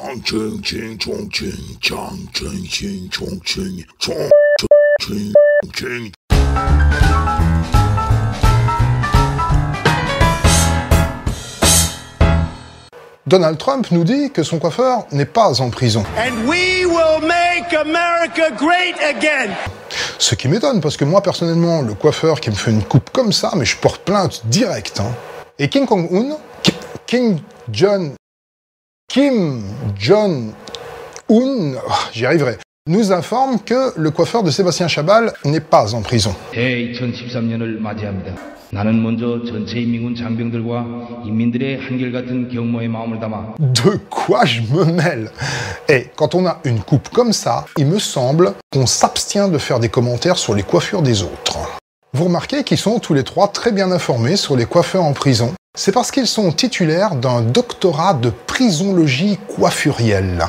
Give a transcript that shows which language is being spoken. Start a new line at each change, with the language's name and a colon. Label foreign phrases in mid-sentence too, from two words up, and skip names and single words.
French: Donald Trump nous dit que son coiffeur n'est pas en prison.
English: And we will make America great again.
French: Ce qui m'étonne, parce que moi, personnellement, le coiffeur qui me fait une coupe comme ça, mais je porte plainte direct. Et Kim Jong-un, j'y arriverai, nous informe que le coiffeur de Sébastien Chabal n'est pas en prison.
Korean: 제2013년을 맞이합니다. 나는 먼저 전체 인민군 장병들과 인민들의 한결같은 경모의 마음을 담아.
French: De quoi je me mêle? Et quand on a une coupe comme ça, il me semble qu'on s'abstient de faire des commentaires sur les coiffures des autres. Vous remarquez qu'ils sont tous les trois très bien informés sur les coiffeurs en prison. C'est parce qu'ils sont titulaires d'un doctorat de prisologie coiffurielle.